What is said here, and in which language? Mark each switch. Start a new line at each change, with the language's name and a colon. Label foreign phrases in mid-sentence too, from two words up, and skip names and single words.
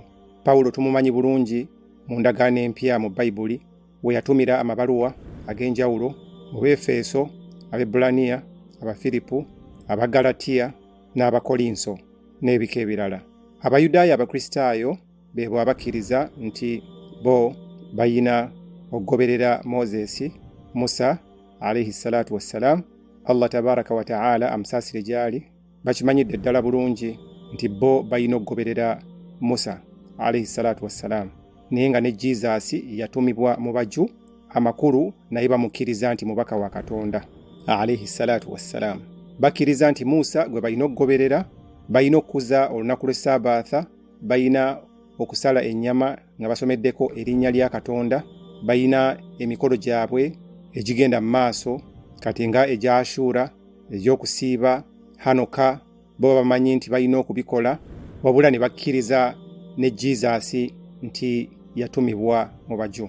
Ganda: Pawulo tumumanyi bulungi mu ndagaano empya mu Bayibuli, we yatumira amabaluwa ag'enjawulo mu Befeso, Abebulaniya, Abafiripu, Abagalatiya n'Abakolinso n'ebika ebirala. Abayudaaya abakristaayo beebo abakkiriza nti bo bayina okugoberera Moses,
Arabic: موسى عليه الصلاة والسلام. الله تبارك وتعالى
Ganda: amusaasire gyali, bakimanyidde ddala bulungi nti bo bayina okugoberera Musa
Arabic: عليه الصلاة والسلام.
Ganda: Naye nga ne Jesus yatumibwa mu baju amakulu, naye bamukkiriza nti mubaka wa Katonda
Arabic: عليه الصلاة والسلام.
Ganda: Bakkiriza nti Musa gwe bayina okugoberera, bayina okukuza olunaku lw'Essaabaatha, bayina okusala ennyama nga basomeddeko erinnya lya Katonda, bayina emikolo gyabwe egigenda mu maaso, kati nga egya Ashura, egy'okusiiba, Hanoka, bo bamanyi nti bayina okubikola, wabula ne bakkiriza ne Jesus nti yatumibwa mu baju.